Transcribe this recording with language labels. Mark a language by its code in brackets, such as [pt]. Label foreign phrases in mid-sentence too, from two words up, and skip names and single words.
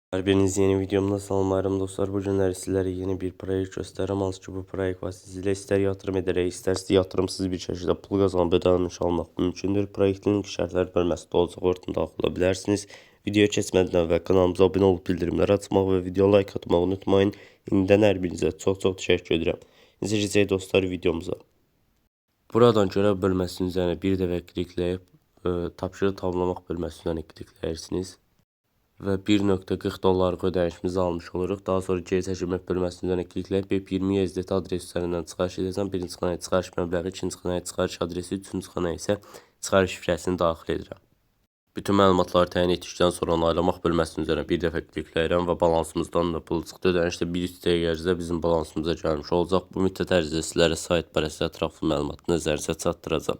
[tr] Her biriniz yeni videomda salamlarım dostlar. Bu günler sizlere yeni bir proje göstereceğim. Hansı ki bu proje vasıtasıyla ister yatırım ederek isterse yatırımsız bir şekilde pul kazanıp ödenmiş almak mümkündür. [az] Projenin şərtlər bölməsində olacaq, oradan daxil olabilirsiniz. Videoya keçmədən əvvəl kanalımıza abunə olub bildirimləri açmaq və video like atmağı unutmayın. İndidən hər birinizə çox təşəkkür edirəm. İndi keçək dostlar videomuza. Buradan görev bölməsinin üzerine bir dəfə klikləyib tapşırıq tamamlamaq bölməsi üzerine klikləyirsiniz. Ve 1.40 dolarlık ödənişimizi almış oluruq. Daha sonra geri çəkilmək bölməsinin üzerine klikləyib BP20 YZT adresi üzerinden çıxarış edəcəm. Birinci xanaya çıxarış məbləği, ikinci xanaya çıxarış adresi, üçüncü xanaya isə çıxarış şifrəsini daxil edirəm. Bütün məlumatları təyin etdikdən sonra onaylamaq bölməsinin üzerine bir dəfə klikləyirəm və balansımızdan da pul çıxdı. Ödənişdə bir üst dəqiqə bizim balansımıza gəlmiş olacaq. Bu müddət ərzində sizlərə sayt barəsində ətraflı məlumatı nəzərinizə çatdıracağam.